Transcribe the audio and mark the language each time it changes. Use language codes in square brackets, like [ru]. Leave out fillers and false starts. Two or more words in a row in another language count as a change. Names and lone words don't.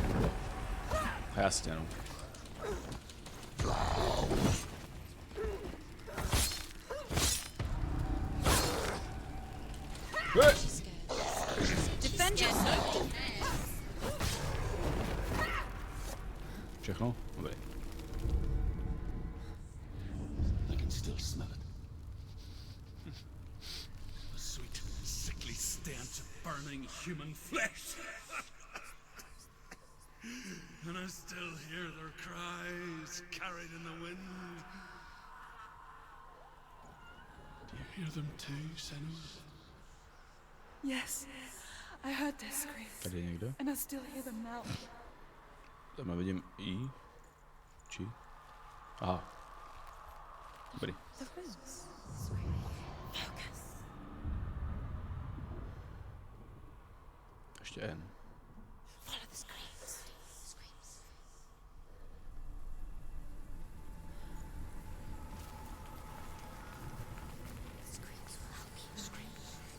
[cs] Jasně, no. Všechno? Dobrý. [en] I can still smell it. The sweet, sickly stench of burning human flesh. And I still hear their cries carried in the wind. Do you hear them too, Senua? Yes, I heard their screams. [cs] Tady je někdo? [en] And I still hear them now. [cs] Tam vidím I. Či? Aha. Dobrý. [en] The roots. Focus. [cs] Ještě N. [en] Follow the screams. Screams. Screams will help you. Screams.